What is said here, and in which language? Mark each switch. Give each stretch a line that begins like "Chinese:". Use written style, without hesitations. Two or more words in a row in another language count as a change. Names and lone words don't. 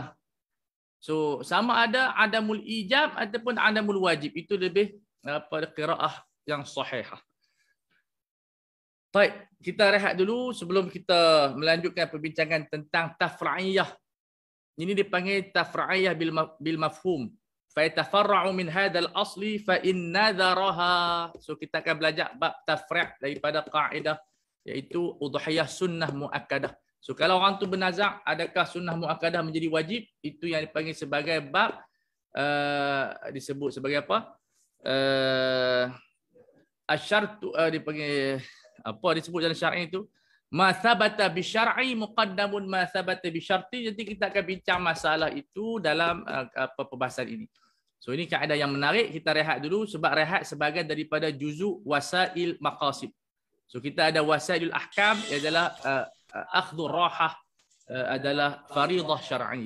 Malay: So sama ada
Arabic: عدم الإيجاب
Malay: ataupun
Arabic: عدم الواجب,
Malay: itu lebih pada qiraah yang sahihah. Baik, kita rehat dulu sebelum kita melanjutkan perbincangan tentang tafra'iyah. Ini dipanggil
Arabic: تفريعية بالمفهوم. فيتفرع من هذا الأصل فإن نظرها.
Malay: So kita akan belajar bab tafra' daripada kaedah, iaitu udhiyah sunnah muakkadah. So kalau orang tu bernazak adakah sunnah muakkadah menjadi wajib, itu yang dipanggil sebagai bab disebut sebagai apa? Asyartu dipanggil apa disebut dalam syar'i itu?
Arabic: ما ثبت بالشرع مقدم ما ثبت بالشرط.
Malay: Jadi kita akan bincang masalah itu dalam apa perbahasan ini. So ini kaedah yang menarik. Kita rehat dulu sebab rehat sebagai daripada juzuk wasail maqasid. So kita ada
Arabic: وسائل الأحكام,
Malay: adalah
Arabic: أخذ الراحة,
Malay: adalah
Arabic: فريضة شرعية.